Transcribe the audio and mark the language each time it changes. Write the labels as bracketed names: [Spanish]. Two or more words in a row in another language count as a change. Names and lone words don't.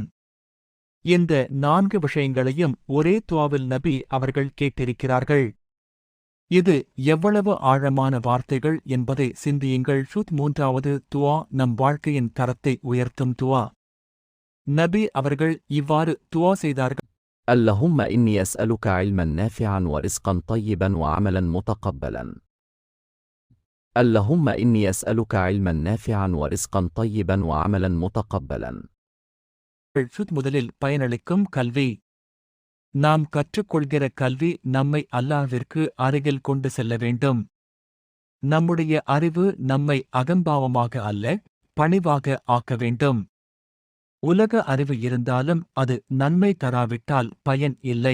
[Tamil] இந்த 4 விஷயங்களையும் ஒரே துஆவில் நபி அவர்கள் கேட்டிருக்கிறார்கள். இது எவ்வளவு ஆழமான வார்த்தைகள் என்பதை சிந்தியுங்கள். மூன்றாவது துஆ நம் வாழ்க்கையின் தரத்தை உயர்த்தும் துஆ. நபி அவர்கள் இவ்வாறு துஆ செய்தார்கள். [Arabic] اللهم إني أسألك علما نافعا ورزقا طيبا وعملا متقبلا. اللهم إني أسألك علما نافعا ورزقا طيبا وعملا متقبلا. [Tamil] முதலில் பயனளிக்கும் கல்வி. நாம் கற்றுக்கொள்கிற கல்வி நம்மை அல்லாஹ்விற்கு அருகில் கொண்டு செல்ல வேண்டும். நம்முடைய அறிவு நம்மை அகம்பாவமாக அல்ல, பணிவாக ஆக்க வேண்டும். உலக அறிவு இருந்தாலும் அது நன்மை தராவிட்டால் பயன் இல்லை.